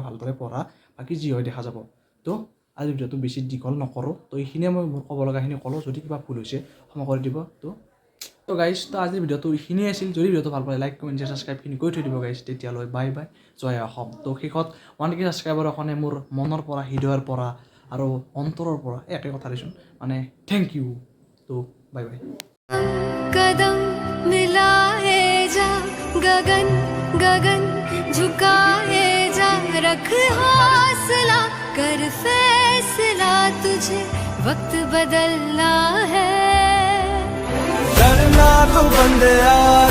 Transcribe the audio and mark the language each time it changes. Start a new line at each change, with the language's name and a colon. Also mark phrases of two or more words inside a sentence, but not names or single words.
Assamese: ভালদৰে পঢ়া বাকী যি হয় দেখা যাব তো আজি ভিডিঅ'টো বেছি দীঘল নকৰোঁ তো এইখিনিয়ে মই মোৰ ক'ব লগাখিনি ক'লোঁ যদি কিবা ভুল হৈছে ক্ষমা কৰি দিব তো গাইছ তো আজিৰ ভিডিঅ'টো এইখিনিয়ে আছিল যদি ভিডিঅ'টো ভাল পায়
English: like comment
Assamese: ছাবস্ক্ৰাইবখিনি কৰি থৈ দিব গাইছ তেতিয়ালৈ
English: bye bye
Assamese: জয় অসম তো শেষত 1K ছাবস্ক্ৰাইবাৰৰ কাৰণে মোৰ মনৰ পৰা হৃদয়ৰ পৰা আৰু অন্তৰৰ পৰা একে কথা দিছোঁ মানে
English: thank you
Assamese: তো
English: bye bye
Hindi: कदम मिलाए जा गगन गगन झुकाए जा रख हौसला कर फैसला तुझे वक्त बदलना है डरना तो बंदया